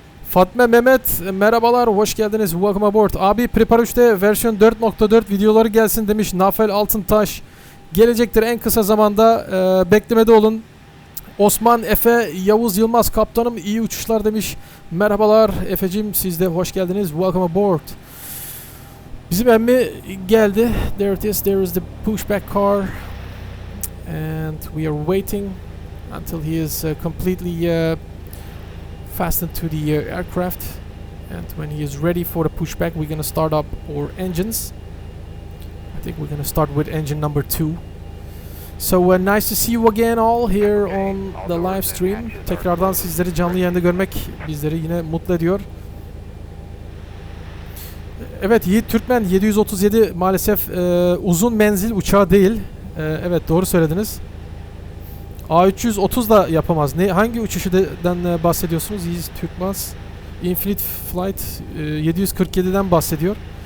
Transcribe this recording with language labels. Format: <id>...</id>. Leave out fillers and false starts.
<tr>Fatma Mehmet, merhabalar, hoş geldiniz.</tr> <en>Welcome aboard.</en> <tr>Abi Prepar 3'te versiyon 4.4 videoları gelsin demiş Nafel Altıntaş. Gelecektir en kısa zamanda, beklemede olun. Osman Efe Yavuz Yılmaz, kaptanım iyi uçuşlar demiş. Merhabalar Efe'cim, siz de hoş geldiniz.</tr> <en>Welcome aboard.</en> <tr>Bizim emmi geldi.</tr> <en>There it is, there is the pushback car. And we are waiting until he is completely fastened to the aircraft, and when he is ready for the pushback, we're gonna start up our engines. I think we're gonna start with engine number 2. So nice to see you again all here on the live stream.</en> <tr>Tekrardan sizleri canlı yayında görmek bizleri yine mutlu ediyor. Evet, Yiğit Türkmen 737 maalesef uzun menzil uçağı değil. Evet, doğru söylediniz. A330 da yapamaz. Hangi uçuşudan bahsediyorsunuz? Yiğit Türkmen Infinite Flight 747'den bahsediyor.</tr>